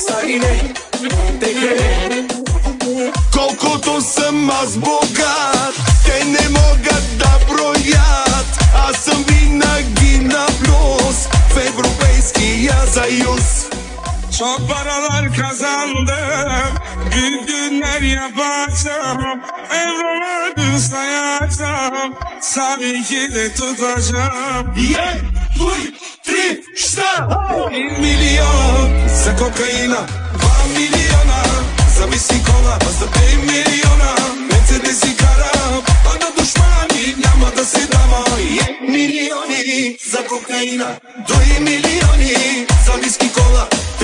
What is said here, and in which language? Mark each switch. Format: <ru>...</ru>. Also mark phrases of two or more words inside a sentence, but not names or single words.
<bg>не, колкото съм аз богат, те не могат да броят. Аз съм винаги на плюс в Европейския съюз.</bg> <tr>Çok paralar kazandım, büyük günler yapacağım, evrimi sayacağım, tabii ki de tutacağım.</tr> <bg>Yeah, 2, 3, 4 1 милион за кокаина, 2 милиона за виски кола, а за 5 милиона Мерцедеси карам, а на душмани няма да се дава. Милиони за кокаина, 2 милиони за виски кола,</bg>